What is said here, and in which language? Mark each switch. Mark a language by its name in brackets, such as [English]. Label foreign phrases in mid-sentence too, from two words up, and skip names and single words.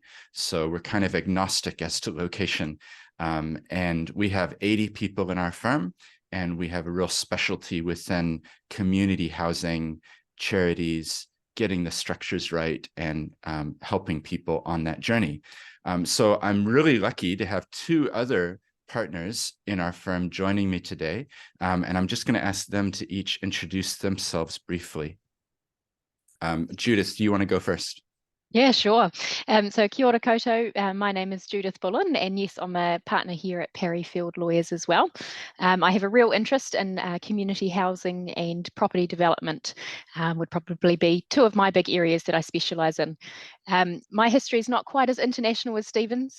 [English] So we're kind of agnostic as to location. And we have 80 people in our firm, and we have a real specialty within community housing, charities, getting the structures right, and helping people on that journey. So I'm really lucky to have two other partners in our firm joining me today, and I'm just going to ask them to each introduce themselves briefly. Judith, do you want to go first? Yeah, sure. So [Māori] kia ora koutou. [English] My name is Judith Bullin, and yes, I'm a partner here at Perryfield Lawyers as well. I have a real interest in community housing and property development, would probably be two of my big areas that I specialise in. My history is not quite as international as Stephen's.